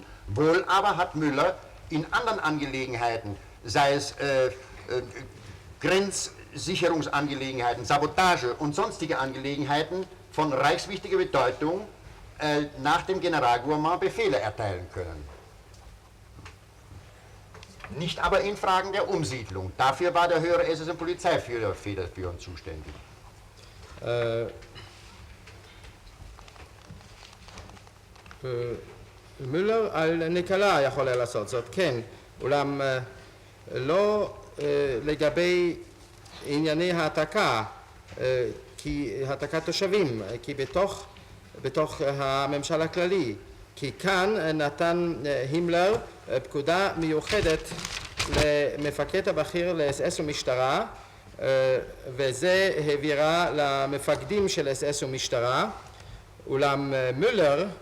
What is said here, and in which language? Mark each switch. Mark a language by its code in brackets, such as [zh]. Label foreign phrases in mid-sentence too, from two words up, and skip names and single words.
[de] Wohl aber hat Müller in anderen Angelegenheiten, sei es Grenzsicherungsangelegenheiten, Sabotage und sonstige Angelegenheiten von reichswichtiger Bedeutung nach dem Generalgouvernement Befehle erteilen können. Nicht aber in Fragen der Umsiedlung. Dafür war der höhere SS- und Polizeiführer federführend zuständig. [he] מילר על נקלה יכול היה לעשות זאת, כן, אולם לא לגבי ענייני העתקה, כי העתקת תושבים, כי בתוך הממשל הכללי, כי כאן נתן הימלר פקודה מיוחדת למפקד הבכיר לאס-אס ומשטרה, וזה העבירה למפקדים של אס-אס ומשטרה, אולם מילר